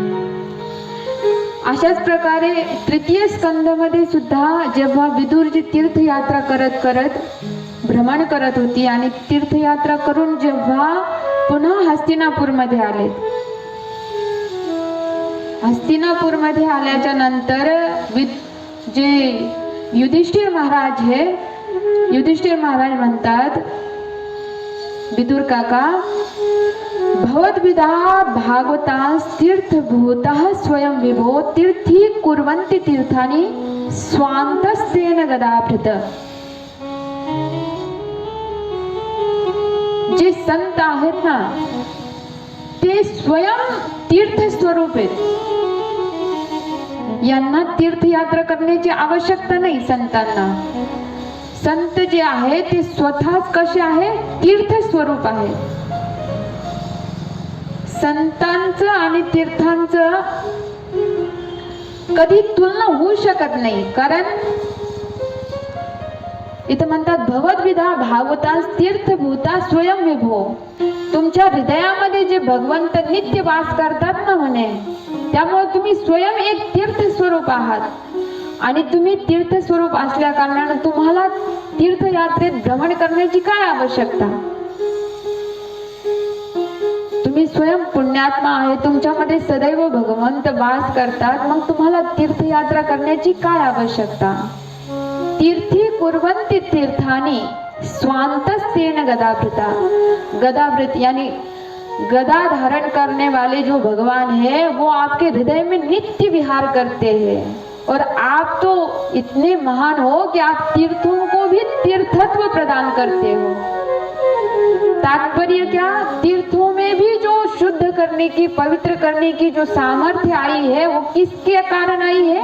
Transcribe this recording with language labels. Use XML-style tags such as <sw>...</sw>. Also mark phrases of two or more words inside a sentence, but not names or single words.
<mr>अशाच प्रकारे तृतीय स्कंदमध्ये सुद्धा जेव्हा विदुरजी तीर्थयात्रा करत करत भ्रमण करत होती आणि तीर्थयात्रा करून जेव्हा पुन्हा हस्तिनापूरमध्ये आले, हस्तिनापूरमध्ये आल्याच्या नंतर जे युधिष्ठिर महाराज हे, युधिष्ठिर महाराज म्हणतात, विदुर काका,</mr> <sa>भवद्विदा भागवतांस तीर्थभूतः स्वयं विभो तीर्थी कुर्वन्ति तीर्थानि स्वान्तस्तेन गदाभृत।</sa> <mr>जे संत आहेत ना ते स्वयं तीर्थ स्वरूप आहेत, यांना तीर्थयात्रा करण्याची आवश्यकता नाही संतांना। संत जे आहे ते स्वतःच कसे आहे, तीर्थ स्वरूप आहे। संतांचं आणि तीर्थांचं कधी तुलना होऊ शकत नाही, कारण इथं म्हणतात</mr> <sa>भवद्विधा भागवतास तीर्थभूता स्वयं विभो।</sa> <mr>तुमच्या हृदयामध्ये जे भगवंत नित्य वास करतात ना म्हणे, त्यामुळे तुम्ही स्वयं एक तीर्थ स्वरूप आहात आणि तुम्ही तीर्थ स्वरूप असल्या कारणाने तुम्हाला तीर्थयात्रेत भ्रमण करण्याची काय आवश्यकता? तुम्ही स्वयं पुण्यात्मा आहे, तुमच्यामध्ये सदैव भगवंत वास करतात, मग तुम्हाला तीर्थयात्रा करण्याची काय आवश्यकता?</mr> <sa>तीर्थी कुर्वन्ति तीर्थानि स्वान्तस्तेन गदाभृता।</sa> <hi>गदाभृत यानी गदा धारण करने वाले जो भगवान है वो आपके हृदय में नित्य विहार करते हैं, और आप तो इतने महान हो कि आप तीर्थों को भी तीर्थत्व प्रदान करते हो। तात्पर्य क्या, तीर्थों में भी जो शुद्ध करने की, पवित्र करने की जो सामर्थ्य आई है वो किसके कारण आई है?</hi>